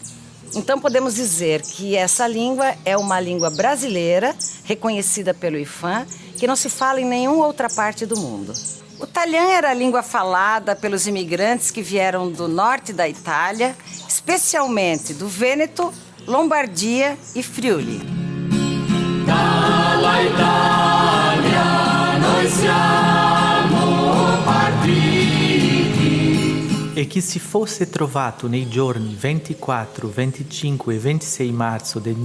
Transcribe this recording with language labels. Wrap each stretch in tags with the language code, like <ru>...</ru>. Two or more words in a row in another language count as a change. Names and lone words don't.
<pt>Então podemos dizer que essa língua é uma língua brasileira, reconhecida pelo IPHAN, que não se fala em nenhuma outra parte do mundo. O italiano era a língua falada pelos imigrantes que vieram do norte da Itália, especialmente do Vêneto, Lombardia e Friuli.</pt> <it>Dalla Italia noi siamo partiti. E chi si fosse trovato nei giorni 24, 25 e 26 marzo del</it>